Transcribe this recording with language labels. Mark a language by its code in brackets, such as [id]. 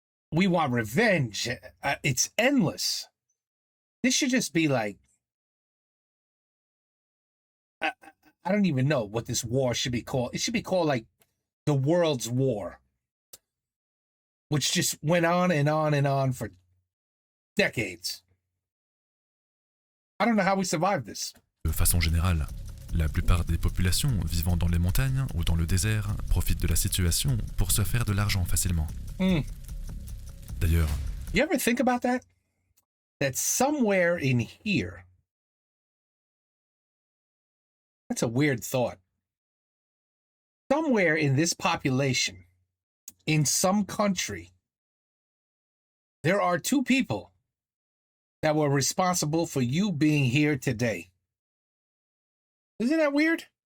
[en] And we want revenge. It's endless. This should just be like, I don't even know what this war should be called. It should be called like the World's War, which just went on and on and on for decades. I don't know how we survived this. [fr] De façon générale, la plupart des populations vivant dans les montagnes ou dans le désert profitent de la situation pour se faire de l'argent facilement. D'ailleurs, [en] you ever think about that? That somewhere in here, that's a weird thought. Somewhere in this population, in some country, there are two people that were responsible for you being here today. Isn't that weird?